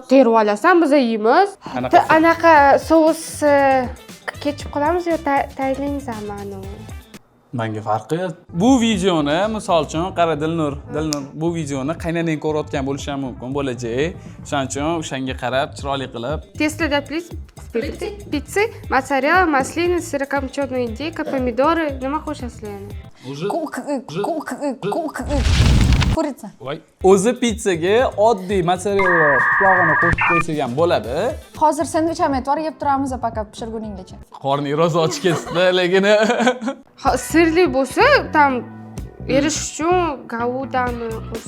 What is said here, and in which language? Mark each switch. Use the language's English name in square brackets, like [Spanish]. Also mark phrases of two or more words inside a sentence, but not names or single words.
[Uzbek] Terib olasan, biz yeymiz. Qanaqa? Anaqa sous ketchup qilamiz yo tayyorlaymizmi anu? Menga farqi yo'q. Bu videoni, misol uchun, qara Dilnur, bu videoni qaynanang ko'rayotgan bo'lishi ham mumkin bo'lajak. Shuning uchun o'shanga qarab, chiroyli qilib. [Russian] Тесто плиз. Pizza, mozzarella, maslina, сырокопченая индейка, помидоры. [Uzbek] Nima qo'shasizlar yana? Kuritsa. Voy. O'zi pizzaga oddiy mozzarella qulog'ini qo'shib qo'ysak ham bo'ladi. Hozir sendvich ham aytib yeb turamiz paka pishirguninggacha. Qorning rosa ochib ketdi, lekin Sirli bo'lsa, tam erish uchun gaudani qo'shsa.